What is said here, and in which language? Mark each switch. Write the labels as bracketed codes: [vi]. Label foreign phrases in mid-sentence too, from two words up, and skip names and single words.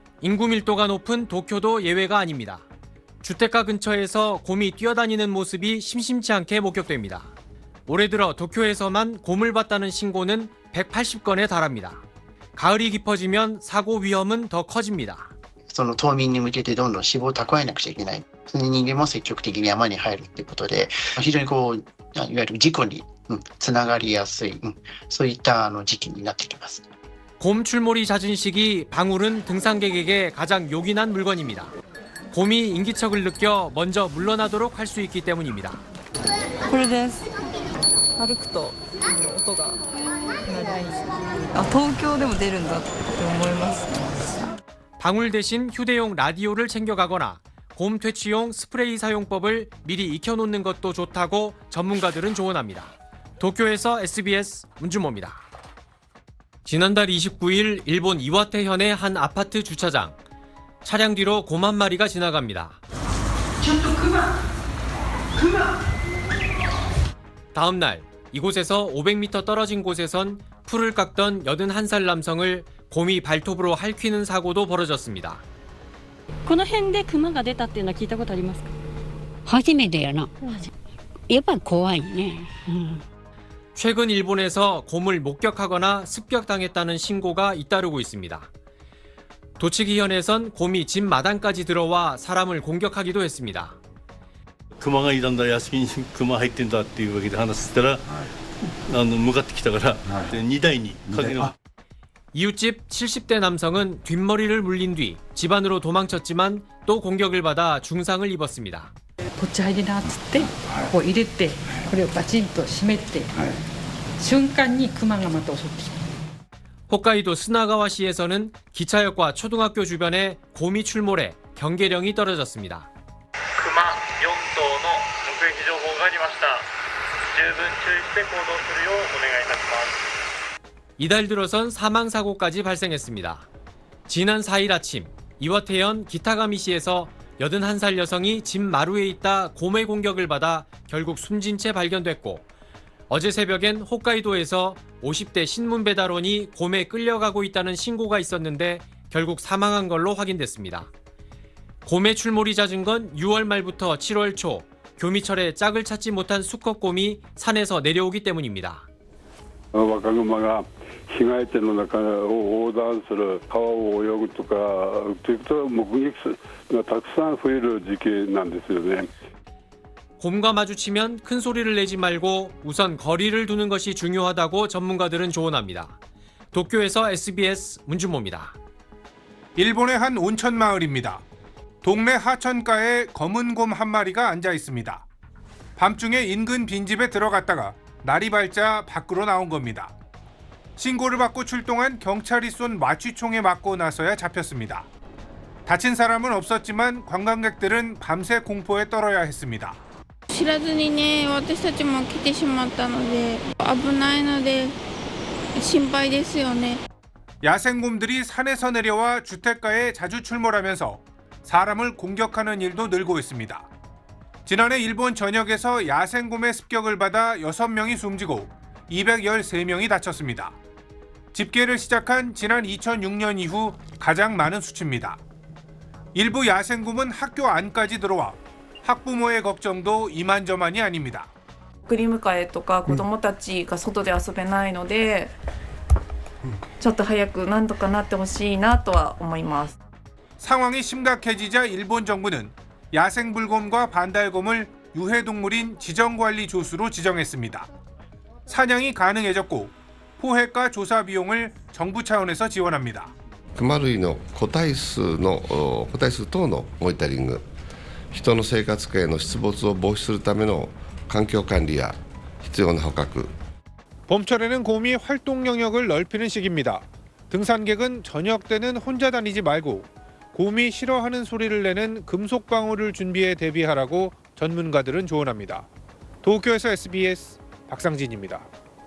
[ko] 인구 밀도가 높은 도쿄도 예외가 아닙니다. 주택가 근처에서 곰이 뛰어다니는 모습이 심심치 않게 목격됩니다. 올해 들어 도쿄에서만 곰을 봤다는 신고는 180건에 달합니다. 가을이 깊어지면 사고 위험은 더 커집니다. [ja] その冬眠に向けてどんどん脂肪を蓄えなくちゃいけない。それに人間も積極的に山に入るということで、非常にいわゆる事故につながりやすい、そういった時期になってきます。 [ko] 곰 출몰이 잦은 시기 방울은 등산객에게 가장 요긴한 물건입니다. 곰이 인기척을 느껴 먼저 물러나도록 할 수 있기 때문입니다. [ja] これです。歩くと音が鳴ります。あ、東京でも出るんだって思います。 [ko] 방울 대신 휴대용 라디오를 챙겨가거나 곰 퇴치용 스프레이 사용법을 미리 익혀놓는 것도 좋다고 전문가들은 조언합니다. 도쿄에서 SBS 문주모입니다. 지난달 29일 일본 이와테현의 한 아파트 주차장. 차량 뒤로 곰 한 마리가 지나갑니다. 다음 날 이곳에서 500m 떨어진 곳에선 풀을 깎던 81살 남성을 곰이 발톱으로 핥히는 사고도 벌어졌습니다. [ja] この辺でクマが出たっていうのは聞いたことありますか？初めてやな。やっぱり怖いね。 [ko] 최근 일본에서 곰을 목격하거나 습격당했다는 신고가 잇따르고 있습니다. 도치기현에선 곰이 집 마당까지 들어와 사람을 공격하기도 했습니다. [ja] クマがいたんだ、屋敷にクマ入ってんだっていうわけで話したら、向かってきたから、2台にかける。 [ko] 이웃집 70대 남성은 뒷머리를 물린 뒤 집 안으로 도망쳤지만 또 공격을 받아 중상을 입었습니다. [ja] こっち入りなっつってこう入れてこれをバチンと閉めて瞬間にクマがまた襲ってきた。 [ko] 홋카이도 스나가와시에서는 기차역과 초등학교 주변에 곰이 출몰해 경계령이 떨어졌습니다. [ja] クマ4頭の目撃情報がありました。十分注意して行動するようお願いいたします。 [ko] 이달 들어선 사망사고까지 발생했습니다. 지난 4일 아침 이와테현 기타가미시에서 81살 여성이 집 마루에 있다 곰의 공격을 받아 결국 숨진 채 발견됐고, 어제 새벽엔 홋카이도에서 50대 신문배달원이 곰에 끌려가고 있다는 신고가 있었는데 결국 사망한 걸로 확인됐습니다. 곰의 출몰이 잦은 건 6월 말부터 7월 초 교미철에 짝을 찾지 못한 수컷곰이 산에서 내려오기 때문입니다. [ja] 若熊が被害地の中を横断する、川を泳ぐとかということは目撃がたくさん増える時期なんですよね。 [ko] 곰과 마주치면 큰 소리를 내지 말고 우선 거리를 두는 것이 중요하다고 전문가들은 조언합니다. 도쿄에서 SBS 문준모입니다. 일본의 한 온천 마을입니다. 동네 하천가에 검은 곰 한 마리가 앉아 있습니다. 밤중에 인근 빈집에 들어갔다가 날이 밝자 밖으로 나온 겁니다. 신고를 받고 출동한 경찰이 쏜 마취총에 맞고 나서야 잡혔습니다. 다친 사람은 없었지만 관광객들은 밤새 공포에 떨어야 했습니다. [ja] 知らずにね、私たちも来てしまったので危ないので心配ですよね. [ko] 야생곰들이 산에서 내려와 주택가에 자주 출몰하면서 사람을 공격하는 일도 늘고 있습니다. 지난해 일본 전역에서 야생곰의 습격을 받아 6명이 숨지고 213명이 다쳤습니다. 집계를 시작한 지난 2006년 이후 가장 많은 수치입니다. 일부 야생곰은 학교 안까지 들어와 학부모의 걱정도 이만저만이 아닙니다. [ja] 送り迎えとか子どもたちが外で遊べないので、ちょっと早く何とかなってほしいなとは思います. [ko] 상황이 심각해지자 일본 정부는 야생불곰과 반달곰을 유해동물인 지정관리 조수로 지정했습니다. 사냥이 가능해졌고 포획과 조사 비용을 정부 차원에서 지원합니다. [ja] クマ類の個体数等のモニタリング、人の生活圏への出没を防止するための環境管理や必要な捕獲. [ko] 봄철에는 곰이 활동 영역을 넓히는 시기입니다. 등산객은 저녁 때는 혼자 다니지 말고 곰이 싫어하는 소리를 내는 금속 방울을 준비해 대비하라고 전문가들은 조언합니다. 도쿄에서 SBS 박상진입니다.